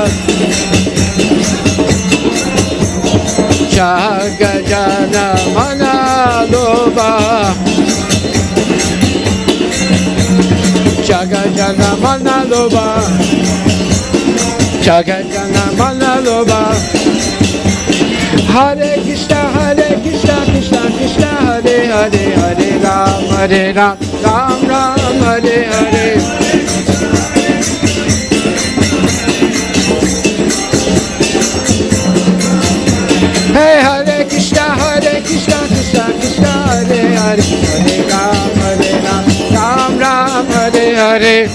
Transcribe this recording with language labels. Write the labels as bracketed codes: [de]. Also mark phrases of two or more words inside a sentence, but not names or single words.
[bn] জগ জন মন লোভা জগ জন মন লোভা জগ জন মন লোভা [sa] हरे कृष्ण कृष्ण कृष्ण हरे हरे हरे राम राम राम हरे हरे हे हरे कृष्ण कृष्ण कृष्ण हरे हरे हरे राम राम राम हरे हरे